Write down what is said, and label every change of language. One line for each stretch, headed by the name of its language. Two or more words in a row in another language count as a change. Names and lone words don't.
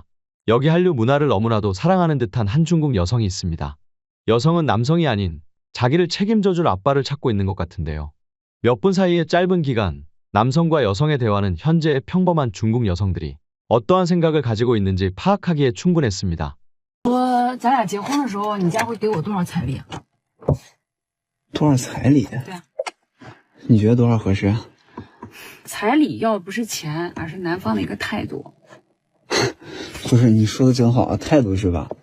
Korean: 여기 한류 문화를 너무나도 사랑하는 듯한 한 중국 여성이 있습니다. 여성은 남성이 아닌 자기를 책임져줄 아빠를 찾고 있는 것 같은데요. 몇 분 사이의 짧은 기간, 남성과 여성의 대화는 현재의 평범한 중국 여성들이 어떠한 생각을 가지고 있는지 파악하기에 충분했습니다.
Chinese: 说咱俩结婚的时候，你家会给我多少彩礼啊？多少彩礼？对啊，你觉得多少合适？彩礼要的不是钱，而是男方的一个态度。不是，你说的真好啊，态度是吧？